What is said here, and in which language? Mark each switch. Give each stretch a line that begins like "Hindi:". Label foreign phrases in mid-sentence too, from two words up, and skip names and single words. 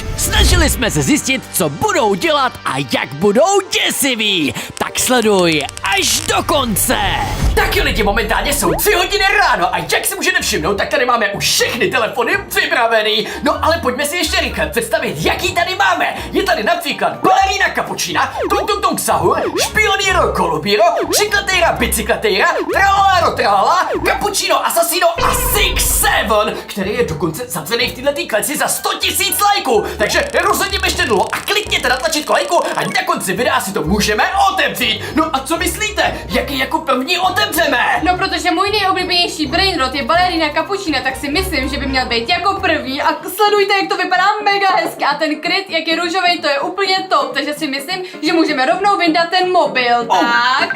Czech: Snažili jsme se zjistit, co budou dělat a jak budou děsiví. Tak sleduj až do konce. Tak jo lidi, momentálně jsou 3 hodiny ráno a jak si můžete všimnout, tak tady máme už všechny telefony vypravený. No ale pojďme si ještě rychle představit, jaký tady máme. Je tady například Balerína Cappuccina, Tung Tung Tung Sahur, Špionýro Kolubíro, Čiklatejra Bicyklatejra, Tralala Tralala, Cappuccino Assassino a Six Seven, který je dokonce zavřený v této kleci za 100 000 lajků. Takže rozhodně běžte dolů a klikněte na tlačítko lajku a na konci videa si to můžeme otevřít. No a co myslíte? Jaký jako první otevřeme? No protože můj nejoblíbenější brainrot je Balerína Cappuccina, tak si myslím, že by měl být jako první a sledujte, jak to vypadá mega hezky a ten kryt, jak je růžový, to je úplně top, takže si myslím, že můžeme rovnou vyndat ten mobil, tak?